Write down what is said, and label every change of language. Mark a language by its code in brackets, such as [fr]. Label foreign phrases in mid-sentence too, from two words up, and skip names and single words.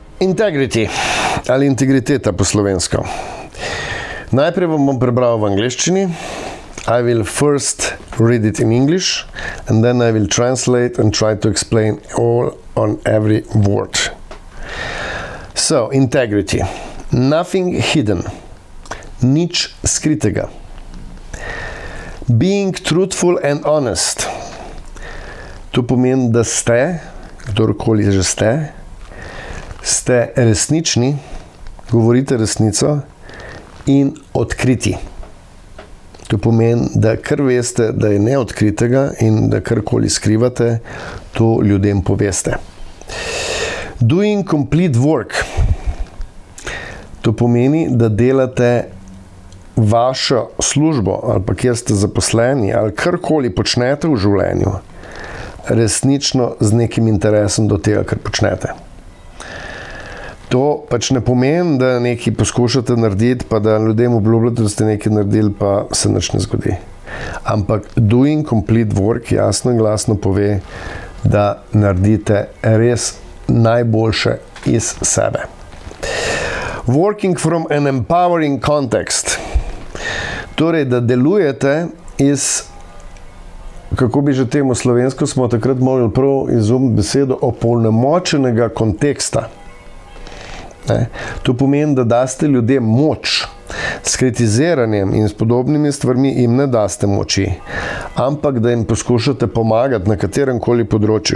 [sl] Integrity ali integriteta po slovensko. Najprej vam bom prebral v angleščini. [en] I will first read it in English and then I will translate and try to explain all on every word. So, integrity. Nothing hidden. [sl] Nič skritega. [en] Being truthful and honest. [sl] To pomeni, da ste, kdorkoli že ste resnični, govorite resnico in odkriti. To pomeni, da kar veste, da je neodkritega in da karkoli skrivate, to ljudem poveste. [en] Doing complete work. [sl] To pomeni, da delate vašo službo ali pa kjer ste zaposleni ali karkoli počnete v življenju, resnično z nekim interesom do tega, kar počnete. To pač ne pomeni, da nekaj poskušate narediti, pa da ljudem obljubljate, da ste nekaj naredili, pa se nič ne zgodi. Ampak [en] doing complete work [sl] jasno in glasno pove, da naredite res najboljše iz sebe. [en] Working from an empowering context. [sl] Torej, da delujete iz, kako bi že temu slovensko smo takrat mogli prav izumiti besedo, opolnomočenega konteksta. To pomeni, da daste ljudem moč. S kritiziranjem in s podobnimi stvarmi jim ne daste moči, ampak da jim poskušate pomagati na kateremkoli področju.